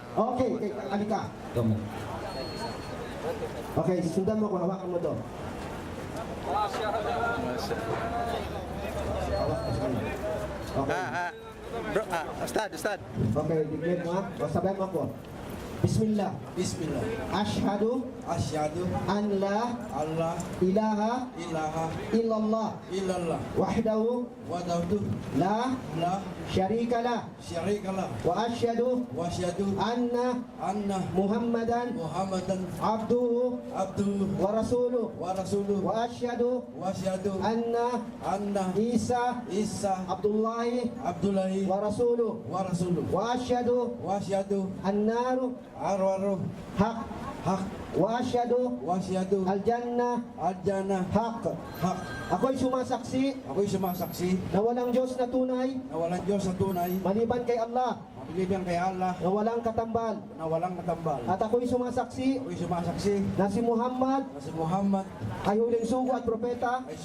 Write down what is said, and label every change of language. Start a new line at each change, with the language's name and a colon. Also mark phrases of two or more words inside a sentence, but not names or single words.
Filipino: Okay, okay, alika. Okay, sundan mo ko, hawakan mo to. Okay. Bro, Ustad. Okay, declare mo ha. O, sabayan mo ako. Bismillah. Bismillah.
Arabic: Ashhadu Asyhadu أن لا Allah ilaha ilaha illallah illallah wahdahu wahdahu la la شريك له شريك له وأشهد وأشهد anna anna Muhammadan Muhammadan abduhu abduhu ورسوله ورسوله وأشهد وأشهد anna anna Isa Isa Abdullahi Abdullahi ورسوله ورسوله وأشهد وأشهد annaru arwaru haq hak وأشهد وأشهد al-jannah al-jannah haq. hak.
Filipino: Ako'y sumasaksi Ako'y sumasaksi na walang Diyos na tunay na walang Diyos na tunay, maliban kay Allah, mabilibang kay Allah, na walang katambal. na walang katambal. At ako'y sumasaksi Ako'y sumasaksi na si Muhammad na si Muhammad ay huling sugo at propeta